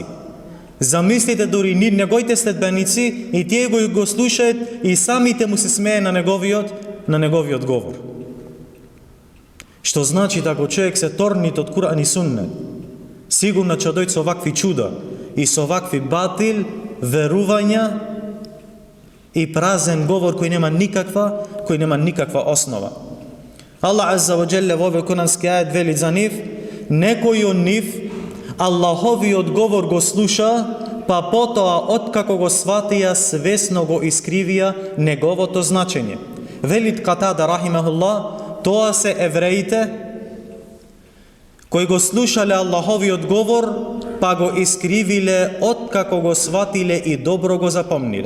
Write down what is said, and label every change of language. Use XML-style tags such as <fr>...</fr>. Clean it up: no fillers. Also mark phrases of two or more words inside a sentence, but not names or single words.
<mk>Замислите дури неговите следбеници и тие го слушаат и самите му се смее на неговиот говор. Што значи ако човек се торнит од Кур'ан и Суннет, сигурно ќе дојде со вакви чуда и со вакви батил верувања и празен говор кој нема никаква основа. Аллах</mk> <ar>عز وجل</ar> <mk>во овој курански ајет вели за нив, некој од нив Аллаховиот говор го слуша, па потоа откако го сватија свесно го искривија неговото значење. Велит Катада рахимахуллах, тоа се евреите кои го слушале Аллаховиот говор, па го искривиле откако го сватиле и добро го запомниле.</mk>